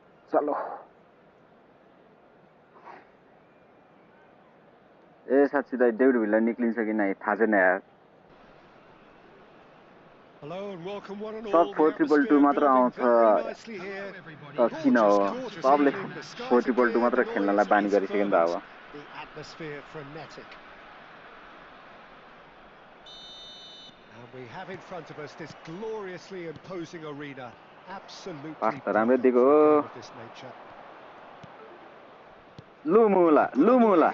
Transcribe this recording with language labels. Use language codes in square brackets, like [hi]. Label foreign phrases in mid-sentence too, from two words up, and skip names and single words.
[ne] चलो ए साथी दाइ डेभिड भिल्ला निक्लिन्छ कि नै थाहा छैन यार सब 4-2 मात्र आउँछ त किन हो सबले 4-2 मात्र खेल्नलाई बानी गरिसक्यो नि त अब [en] And we have in front of us this gloriously imposing arena. Absolutely [ne] राम्रो [en] perfect [ne] दिएको [en] for a game of this nature. Lumula.